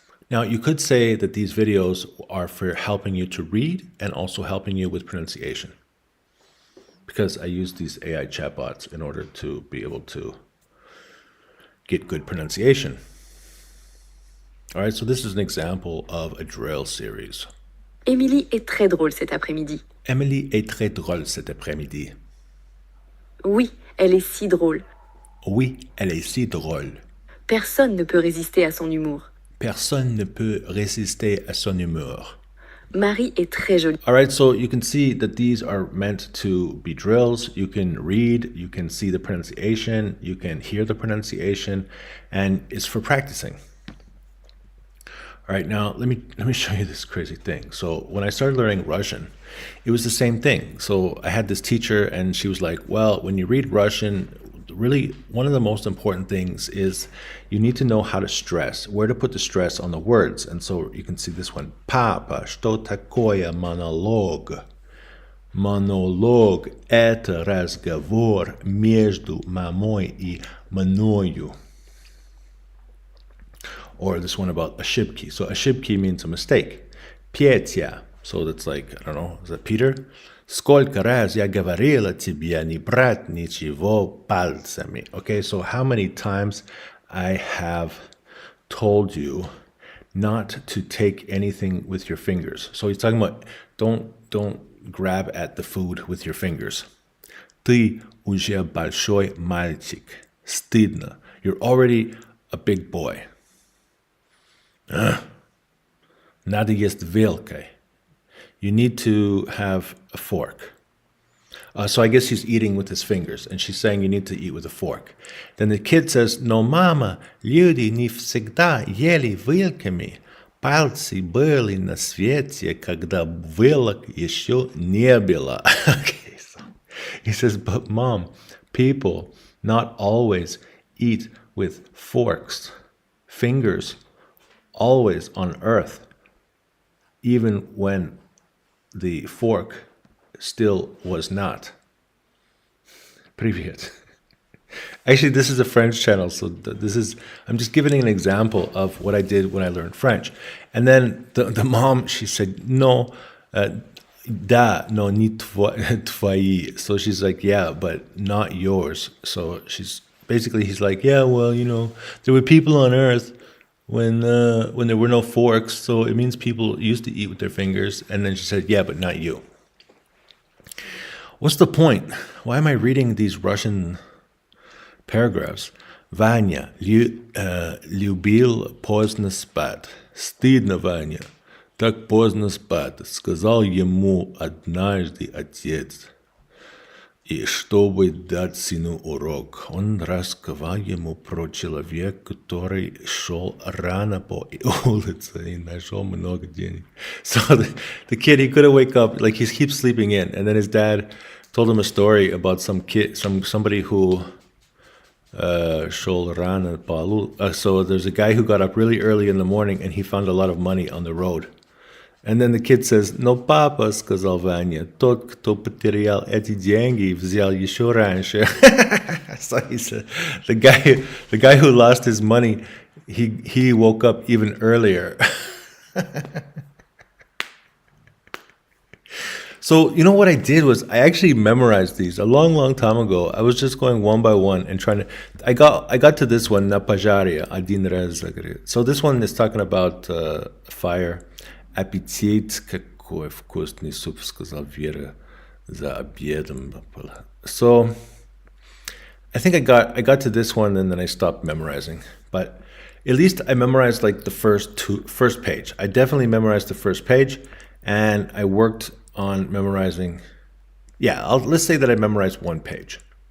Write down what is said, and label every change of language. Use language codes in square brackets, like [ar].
[en] Now, you could say that these videos are for helping you to read and also helping you with pronunciation, because I use these AI chatbots in order to be able to get good pronunciation. All right, so this is an example of a drill series. [fr] Emilie est très drôle cet après-midi. Emilie est très drôle cet après-midi. Oui, elle est si drôle. Oui, elle est si drôle. Personne ne peut résister à son humour. Personne ne peut résister à son humour. Marie est très jolie. [en] All right, so you can see that these are meant to be drills. You can read, you can see the pronunciation, you can hear the pronunciation, and it's for practicing. All right, now let me show you this crazy thing. So when I started learning Russian, it was the same thing. So I had this teacher, and she was like, well, when you read Russian, really one of the most important things is you need to know how to stress, where to put the stress on the words. And so you can see this one, Papa, [ru] что такое монолог? Монолог – это разговор между мамой и мною. [en] Or this one about ошибки. So ошибки means a mistake. [ru] Петя. [en] So that's like, I don't know, is that Peter? [ru] Сколько раз я говорила тебе не брать ничего пальцами. [en] Okay, so how many times I have told you not to take anything with your fingers. So he's talking about don't grab at the food with your fingers. [ru] Ты уже большой мальчик. Стыдно. [en] You're already a big boy. [ru] Надо есть вилкой. [en] You need to have a fork. So I guess he's eating with his fingers, and she's saying you need to eat with a fork. Then the kid says, "No, mama, [ru] люди не всегда ели вилками. Пальцы были на свете, когда вилок еще не было." [en] Okay, so he says, "But mom, people not always eat with forks, fingers, always on earth, even when the fork still was not." [ru] Привет. [en] Actually, this is a French channel, so I'm just giving an example of what I did when I learned French. And then the mom, she said, no, [ru] да, но не твои. [en] So she's like, yeah, but not yours. So he's like, yeah, well, there were people on earth when there were no forks, so it means people used to eat with their fingers. And then she said, yeah, but not you. What's the point? Why am I reading these Russian paragraphs? [ru] Ваня любил поздно спать. Стыдно, Ваня, так поздно спать, сказал ему однажды отец. И чтобы дать сыну урок, он рассказал ему про человека, который шел рано по улице и нашел много денег. [en] So the kid, he couldn't wake up, like he keeps sleeping in. And then his dad told him a story about somebody who [ru] шел рано по улице. [en] So there's a guy who got up really early in the morning and he found a lot of money on the road. And then the kid says, [ru] "No, папа, сказал Ваня, тот, кто потерял эти деньги, взял еще раньше." [en] So he said, the guy who lost his money, he woke up even earlier. So, what I did was I actually memorized these a long time ago. I was just going one by one and trying to. I got to this one, [ru] на пожаре один раз загорел. [en] So this one is talking about fire. [ru] Аппетит, какой вкусный суп, сказал Вера за обедом. [en] So I think I got to this one and then I stopped memorizing. But at least I memorized like the first page. I definitely memorized the first page, and I worked on memorizing. Yeah, let's say that I memorized one page.